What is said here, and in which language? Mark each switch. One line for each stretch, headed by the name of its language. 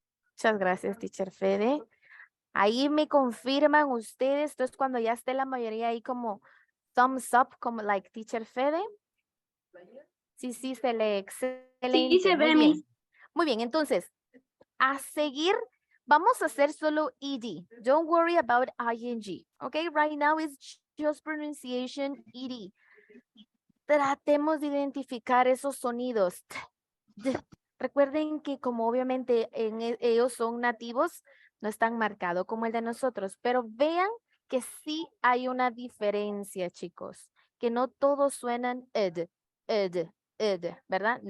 Spanish: Muchas gracias, Teacher Fede. Ahí me confirman ustedes, entonces cuando ya esté la mayoría ahí como
English: thumbs up,
Spanish: como like Teacher Fede. Sí, se lee excelente. Sí, se ve, Muy bien.
English: Miss.
Spanish: Muy bien, entonces, a seguir, vamos a hacer solo ED.
English: Don't worry about ING. Okay, right now it's just pronunciation ED.
Spanish: Tratemos de identificar esos sonidos. Recuerden que como obviamente ellos son nativos, no están marcados como el de nosotros, pero vean que sí hay una diferencia, chicos, que no todos suenan ed, ¿verdad?